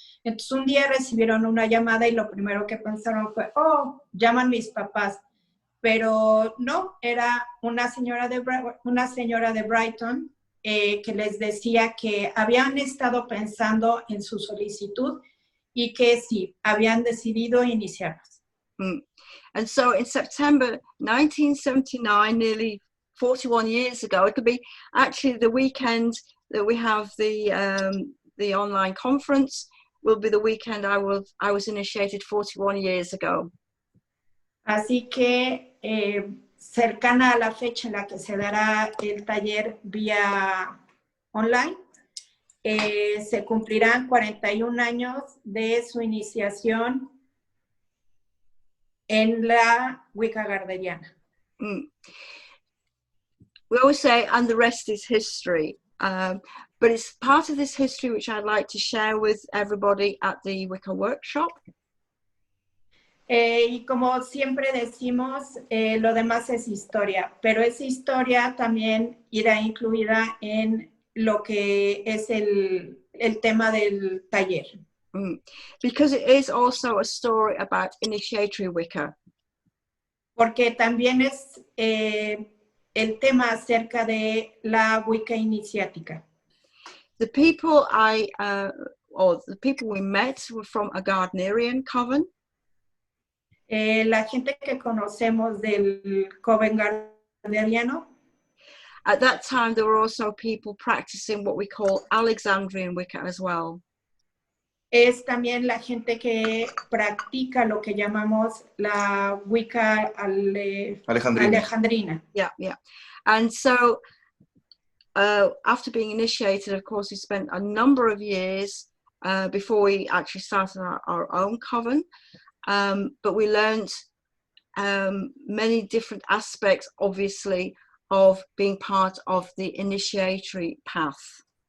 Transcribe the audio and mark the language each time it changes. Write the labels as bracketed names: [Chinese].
[Spanish] Entonces un día recibieron una llamada y lo primero que pensaron fue, llaman mis papás. Pero no, era una señora de Brighton que les decía que habían estado pensando en su solicitud y que sí, habían decidido iniciarlas. [English] And so in September 1979, nearly 41 years ago, it'll be actually the weekend that we have the online conference, will be the weekend I was initiated 41 years ago. [Spanish] Así que cercana a la fecha en la que se dará el taller vía online, se cumplirán 41 años de su iniciación en la Wicca gardneriana. [English] We always say, and the rest is history. But it's part of this history which I'd like to share with everybody at the Wicca workshop. [Spanish] Y como siempre decimos, lo demás es historia, pero esa historia también irá incluida en lo que es el tema del taller. [English] Because it is also a story about initiatory Wicca. [Spanish] Porque también es el tema acerca de la Wicca iniciática. [English] The people the people we met were from a Gardnerian coven. [Spanish] La gente que conocemos del coven gardneriano. [English] At that time, there were also people practicing what we call Alexandrian Wicca as well. [Spanish] es también la gente que practica lo que llamamos la Wicca alejandrina. Yeah, yeah. [English] And so after being initiated, of course, we spent a number of years before we actually started our own coven, but we learned many different aspects, obviously, of being part of the initiatory path.